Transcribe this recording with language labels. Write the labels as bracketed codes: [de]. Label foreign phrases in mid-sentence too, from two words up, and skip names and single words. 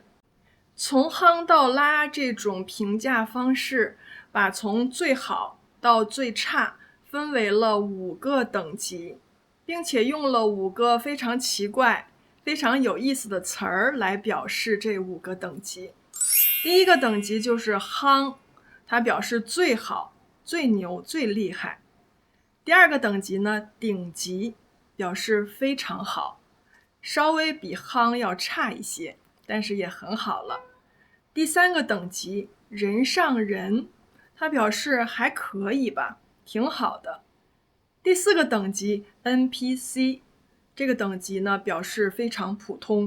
[zh] 從夯到拉這種評價方式，把從最好到最差分為了5個等級，並且用了5個非常奇怪、非常有意思的詞兒來表示這5個等級。第一個等級就是夯，它表示最好、最牛、最厲害。第二個等級呢，頂級，表示非常好，稍微比夯要差一些，但是也很好了。第三個等級，人上人，它表示還可以吧，挺好的。第4個等級 NPC， 這個等級呢表示非常普通。